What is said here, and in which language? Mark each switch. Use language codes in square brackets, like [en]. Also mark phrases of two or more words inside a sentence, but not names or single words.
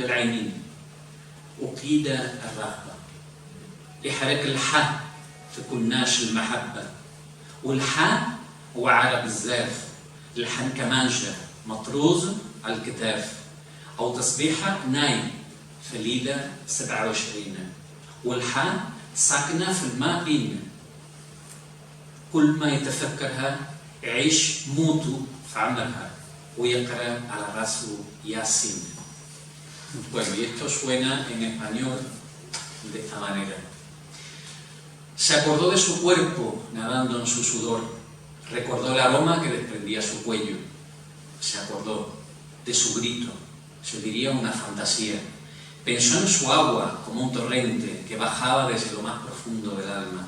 [ar] العينين وقيد الرغبة يحرك الحاء في كناش المحبة والحاء هو عرب الزاف الحن كمانجة مطروز على الكتاف أو تصبيحة نايم في ليلة 27 والحاء ساكنة في الماء بين كل ما يتفكرها يعيش موته في عمرها ويقرأ على راسه ياسين. [es] Bueno, y esto suena en español de esta manera. Se acordó de su cuerpo nadando en su sudor, recordó el aroma que desprendía su cuello, se acordó de su grito, se diría una fantasía, pensó en su agua como un torrente que bajaba desde lo más profundo del alma.